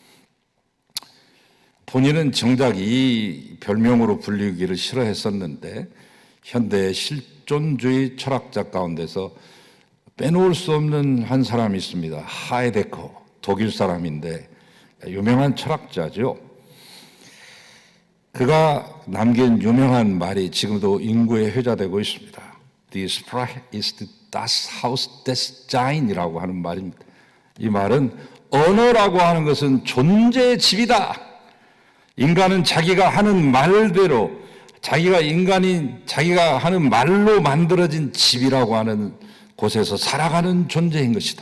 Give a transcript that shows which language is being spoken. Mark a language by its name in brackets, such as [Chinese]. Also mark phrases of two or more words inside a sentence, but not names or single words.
[Korean] 본인은 정작 이 별명으로 불리기를 싫어했었는데 현대의 실존주의 철학자 가운데서 빼놓을 수 없는 한 사람이 있습니다. 하이데커, 독일 사람인데 유명한 철학자죠. 그가 남긴 유명한 말이 지금도 인구에 회자되고 있습니다. [German] Die Sprache ist das Haus des Seins [Korean] 이라고 하는 말입니다. 이 말은 언어라고 하는 것은 존재의 집이다. 인간은 자기가 하는 말대로, 자기가 하는 말로 만들어진 집이라고 하는 곳에서 살아가는 존재인 것이다.